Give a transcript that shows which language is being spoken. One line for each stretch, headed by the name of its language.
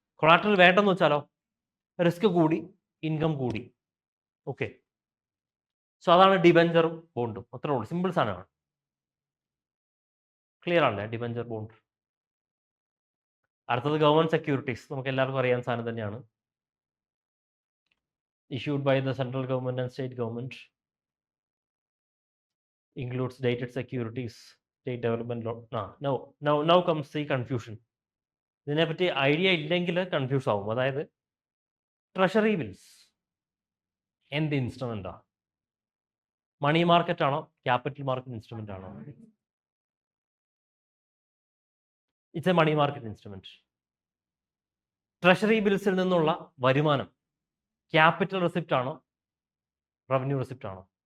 Malayalam: Collateral വേണ്ടെന്ന് വെച്ചാലോ, risk കൂടി, ഇൻകം കൂടി. ഓക്കെ, സോ അതാണ് ഡിബഞ്ചറും ബോണ്ടും. അത്രേ ഉള്ളൂ, സിമ്പിൾ സാധനമാണ്. ക്ലിയർ ആണല്ലേ ഡിബഞ്ചർ ബോണ്ട്? അടുത്തത് ഗവൺമെന്റ് സെക്യൂരിറ്റീസ്, നമുക്ക് എല്ലാവർക്കും അറിയാൻ സാധനം തന്നെയാണ്.
English: issued by the central government and state government, includes dated securities, state development loan. Now comes the confusion.
Malayalam: ഇതിനെപ്പറ്റി ഐഡിയ ഇല്ലെങ്കിൽ കൺഫ്യൂസ് ആവും. അതായത് ട്രഷറി ബിൽസ് എന്ത് ഇൻസ്ട്രുമെന്റാ? മണി മാർക്കറ്റ് ആണോ, ക്യാപിറ്റൽ മാർക്കറ്റ് ഇൻസ്ട്രുമെന്റ് ആണോ?
English: It's a money market instrument.
Malayalam: Treasury ബിൽസിൽ നിന്നുള്ള വരുമാനം capital receipt ആണോ, റവന്യൂ റെസിപ്റ്റ് ആണോ?